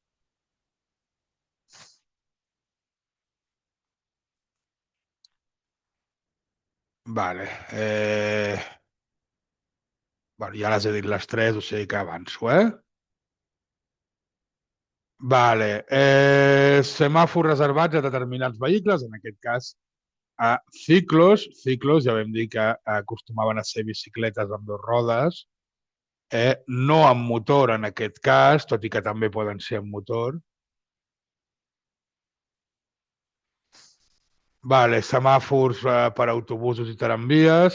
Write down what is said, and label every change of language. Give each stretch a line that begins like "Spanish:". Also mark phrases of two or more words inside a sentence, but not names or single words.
Catalan: Vale. Bueno, ja les he dit les tres, o sigui que avanço, Vale. Semàfors reservats a determinats vehicles, en aquest cas a ciclos. Ciclos, ja vam dir que acostumaven a ser bicicletes amb dues rodes, no amb motor en aquest cas, tot i que també poden ser amb motor. Vale, semàfors per a autobusos i tramvies.